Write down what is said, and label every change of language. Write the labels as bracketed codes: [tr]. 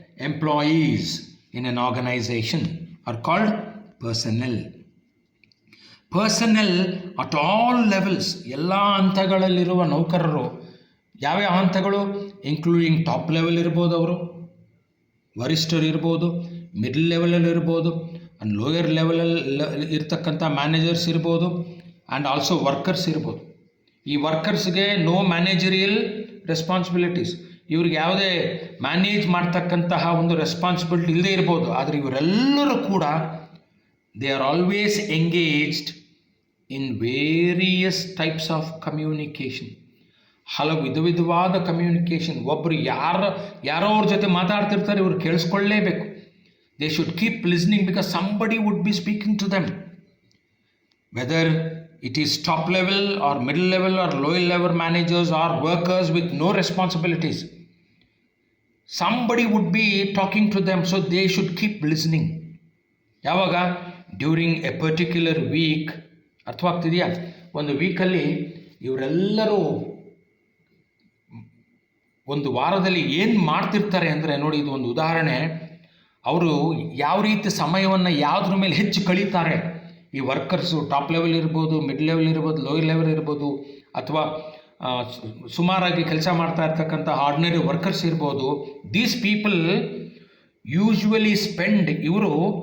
[en] Employees in an organization are called personnel. Personnel at all levels, [kn] ಎಲ್ಲ ಹಂತಗಳಲ್ಲಿರುವ ನೌಕರರು. ಯಾವ್ಯಾವ ಹಂತಗಳು? ಇನ್ಕ್ಲೂಡಿಂಗ್ ಟಾಪ್ ಲೆವೆಲ್ ಇರ್ಬೋದು, ಅವರು ವರಿಷ್ಠರು ಇರ್ಬೋದು, ಮಿಡ್ಲ್ ಲೆವೆಲಲ್ಲಿ ಇರ್ಬೋದು, ಆ್ಯಂಡ್ ಲೋಯರ್ ಲೆವೆಲಲ್ಲಿ ಇರ್ತಕ್ಕಂಥ ಮ್ಯಾನೇಜರ್ಸ್ ಇರ್ಬೋದು, ಆ್ಯಂಡ್ ಆಲ್ಸೋ ವರ್ಕರ್ಸ್ ಇರ್ಬೋದು. ಈ ವರ್ಕರ್ಸ್ಗೆ [en] no managerial responsibilities, [kn] ಇವ್ರಿಗೆ ಯಾವುದೇ ಮ್ಯಾನೇಜ್ ಮಾಡ್ತಕ್ಕಂತಹ ಒಂದು ರೆಸ್ಪಾನ್ಸಿಬಿಲಿಟಿ ಇಲ್ಲದೆ ಇರ್ಬೋದು. ಆದರೆ ಇವರೆಲ್ಲರೂ ಕೂಡ [en] They are always engaged in various types of communication. [kn] ಹಲವು ವಿಧವಾದ ಕಮ್ಯುನಿಕೇಷನ್. ಒಬ್ಬರು ಯಾರೋ ಅವ್ರ ಜೊತೆ ಮಾತಾಡ್ತಿರ್ತಾರೆ, ಇವರು ಕೇಳಿಸ್ಕೊಳ್ಳೇಬೇಕು. [en] They should keep listening because somebody would be speaking to them. Whether it is top level or middle level or lower level managers or workers with no responsibilities, somebody would be talking to them, so they should keep listening. [kn] ಯಾವಾಗ? [en] During a particular week. [kn] ಅರ್ಥವಾಗ್ತಿದೆಯಾ? ಒಂದು ವೀಕಲ್ಲಿ ಇವರೆಲ್ಲರೂ ಒಂದು ವಾರದಲ್ಲಿ ಏನು ಮಾಡ್ತಿರ್ತಾರೆ ಅಂದರೆ, ನೋಡಿ, ಇದು ಒಂದು ಉದಾಹರಣೆ. ಅವರು ಯಾವ ರೀತಿ ಸಮಯವನ್ನು ಯಾವುದ್ರ ಮೇಲೆ ಹೆಚ್ಚು ಕಳೀತಾರೆ. ಈ ವರ್ಕರ್ಸು ಟಾಪ್ ಲೆವೆಲ್ ಇರ್ಬೋದು, ಮಿಡ್ ಲೆವೆಲ್ ಇರ್ಬೋದು, ಲೋಯರ್ ಲೆವೆಲ್ ಇರ್ಬೋದು, ಅಥವಾ ಸುಮಾರಾಗಿ ಕೆಲಸ ಮಾಡ್ತಾ ಇರ್ತಕ್ಕಂಥ ಆರ್ಡಿನರಿ ವರ್ಕರ್ಸ್ ಇರ್ಬೋದು. [en] these people usually spend, [kn] ಇವರು